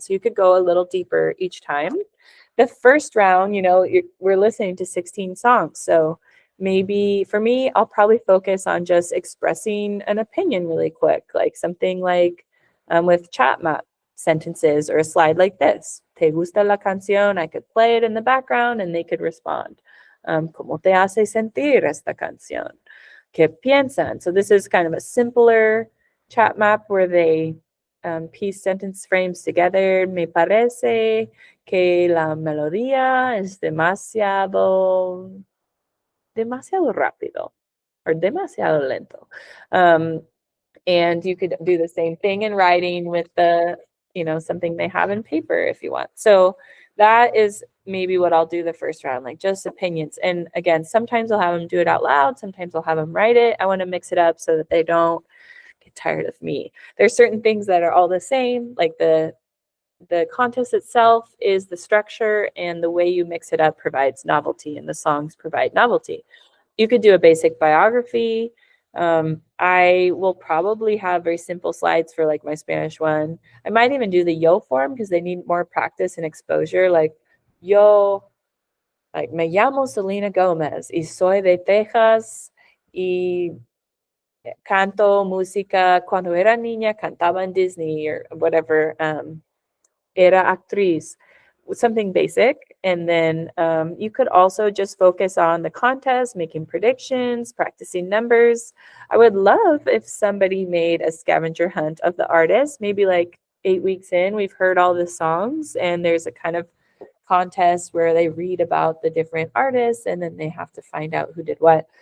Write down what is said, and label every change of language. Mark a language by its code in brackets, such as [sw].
[en] So you could go a little deeper each time. The first round, we're listening to 16 songs. So maybe for me, I'll probably focus on just expressing an opinion really quick, like something like with chat map sentences or a slide like this. [es] ¿Te gusta la canción? [en] I could play it in the background and they could respond. [es] ¿Cómo te hace sentir esta canción? ¿Qué piensan? [en] So this is kind of a simpler chat map where they piece sentence frames together. [es] Me parece que la melodía es demasiado rápido or demasiado lento. [en] And you could do the same thing in writing with something they have in paper if you want. So that is maybe what I'll do the first round, like just opinions. And again, sometimes I'll have them do it out loud. Sometimes I'll have them write it. I want to mix it up so that they don't get tired of me. There's certain things that are all the same, like the contest itself is the structure, and the way you mix it up provides novelty, and the songs provide novelty. You could do a basic biography. I will probably have very simple slides for like my Spanish one. I might even do the yo form because they need more practice and exposure. [es] Like yo, like me llamo Selena Gomez y soy de Texas y canto música. Cuando era niña cantaba en Disney [en] or whatever. [es] Era actriz. [en] Something basic. And then you could also just focus on the contest, making predictions, practicing numbers. I would love if somebody made a scavenger hunt of the artist, maybe like 8 weeks in, we've heard all the songs and there's a kind of contest where they read about the different artists and then they have to find out who did what.